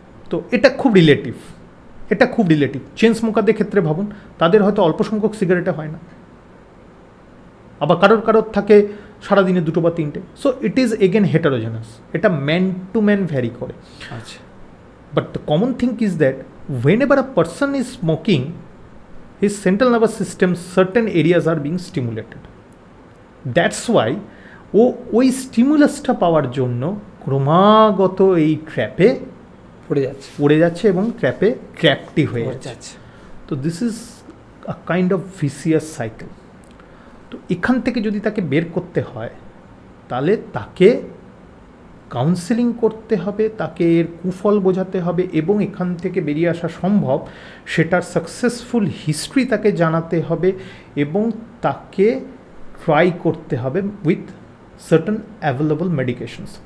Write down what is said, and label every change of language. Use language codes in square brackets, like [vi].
[bn] তো এটা খুব রিলেটিভ, এটা খুব রিলেটিভ। চেন স্মোকারদের ক্ষেত্রে ভাবুন, তাদের হয়তো অল্প সংখ্যক সিগারেটে হয় না, আবার কারোর থাকে সারাদিনে 2 বা 3টে। [en] so it is again heterogeneous, [bn] এটা ম্যান টু ম্যান ভ্যারি করে। আচ্ছা। [en] But the common thing is that whenever a person is smoking, his central nervous system, certain areas are being stimulated. That's why [bn] ওই স্টিমুলাসটা পাওয়ার জন্য ক্রমাগত এই ট্র্যাপে পড়ে যাচ্ছে এবং ট্র্যাপটি হয়ে যাচ্ছে। তো [en] This is a kind of vicious cycle. [bn] তো এখান থেকে যদি তাকে বের করতে হয় তাহলে তাকে কাউন্সেলিং করতে হবে, তাকে এর কুফল বোঝাতে হবে এবং এখান থেকে বেরিয়ে আসা সম্ভব সেটার সাকসেসফুল হিস্ট্রি তাকে জানাতে হবে এবং তাকে ট্রাই করতে হবে উইথ সার্টেন অ্যাভেলেবল মেডিকেশনস।